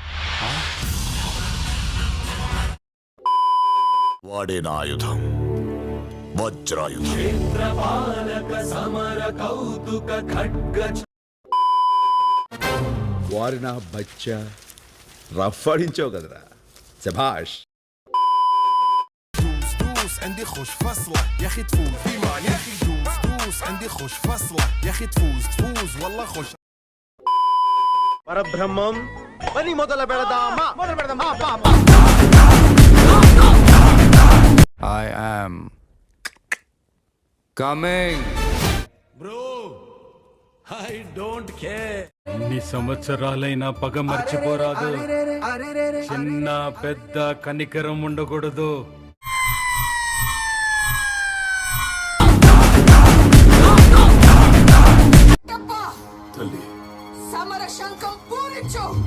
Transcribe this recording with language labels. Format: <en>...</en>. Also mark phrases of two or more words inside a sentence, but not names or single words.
<te>వాడే నా ఆయుధం, వజ్రాయుధం. వారి నా బచ్చా రఫ్ ఆడించావు కదరా, శభాష్.</te> <ar>عندي خوش فصلة يا اخي تفوز ديما يا اخي دوس عندي خوش فصلة يا اخي تفوز والله خوش.</ar> <te>పరబ్రహ్మం పని మొదలు పెడదామా?</te> <en>I am coming.</en> <te>ఎన్ని సంవత్సరాలైనా పగ మర్చిపోరాదు. చిన్న పెద్ద కనికరం ఉండకూడదు. సమర శంఖం పూరించు.</te>